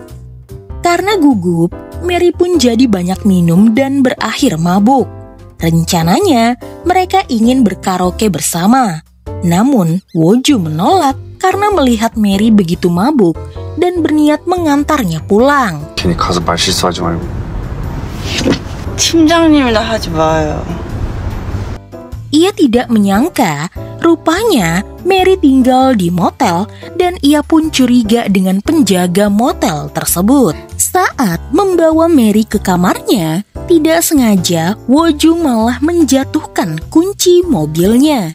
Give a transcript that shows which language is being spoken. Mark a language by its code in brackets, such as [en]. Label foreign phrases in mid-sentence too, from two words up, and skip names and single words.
[id] Karena gugup, Mary pun jadi banyak minum dan berakhir mabuk. Rencananya, mereka ingin berkaraoke bersama. Namun, Woju menolak karena melihat Mary begitu mabuk dan berniat mengantarnya pulang. [ko] 괜히 가서 말 실수하지 말고. 팀장님이나 하지 마요. [id] Ia tidak menyangka, rupanya Mary tinggal di motel dan ia pun curiga dengan penjaga motel tersebut. Saat membawa Mary ke kamarnya, tidak sengaja Woju malah menjatuhkan kunci mobilnya.